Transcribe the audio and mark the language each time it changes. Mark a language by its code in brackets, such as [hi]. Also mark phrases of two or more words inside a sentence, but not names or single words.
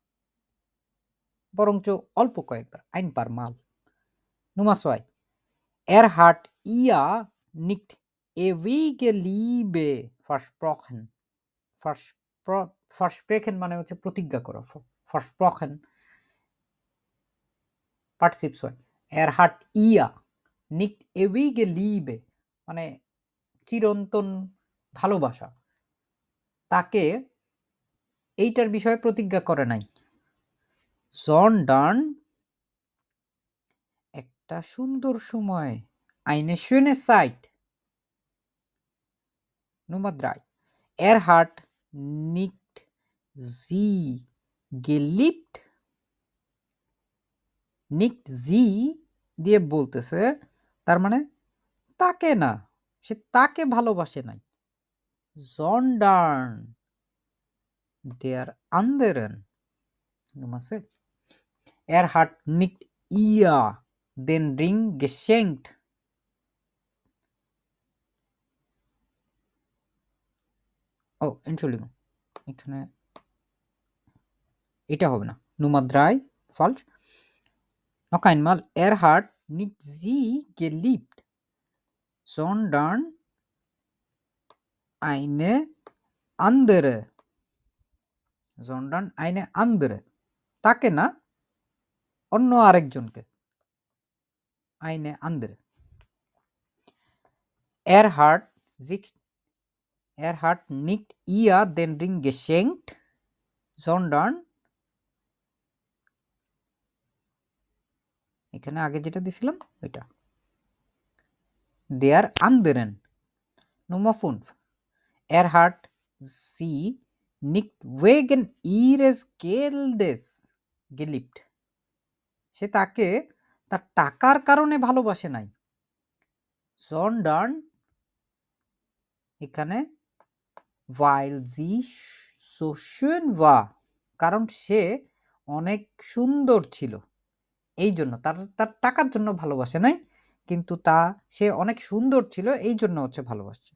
[bn] বরঞ্চ অল্প কয়েকবার [de] ein paar Mal Nummer 2 hat ihr nicht ewige Liebe versprochen versprechen [bn] মানে হচ্ছে প্রতিজ্ঞা করা [de] versprochen Partizip 2 hat ihr nicht ewige Liebe [bn] মানে চিরন্তন ভালোবাসা তাকে এইটার বিষয়ে প্রতিজ্ঞা করে নাই sondern একটা সুন্দর সময় [de] eine schöne Zeit Nummer 3 hat nicht sie geliebt nicht sie [bn] দিয়ে বলতেছে তার মানে তাকে না সে তাকে ভালোবাসে নাই [de] sondern der anderen Nummer 6 hat nicht ihr den Ring geschenkt oh Entschuldigung [bn] এখানে এটা হবে না [de] Nummer 3 falsch noch einmal hat nicht sie geliebt sondern eine andere [bn] তাকে না অন্য আরেকজনকে [de] eine andere er hat nicht ihr den Ring geschenkt sondern [bn] এখানে আগে যেটা দিছিলাম ওইটা। [de] der anderen Nummer 5. Er hat sie nicht wegen ihres Geldes geliebt. [bn] সে তাকে তার টাকার কারণে ভালোবাসে নাই, [de] sondern এখানে weil sie so schön war, [bn] কারণ সে অনেক সুন্দর ছিল, এই জন্য তার তার টাকার জন্য ভালোবাসে নাই, কিন্তু সে অনেক সুন্দর ছিল এই জন্য হচ্ছে ভালোবাসছে।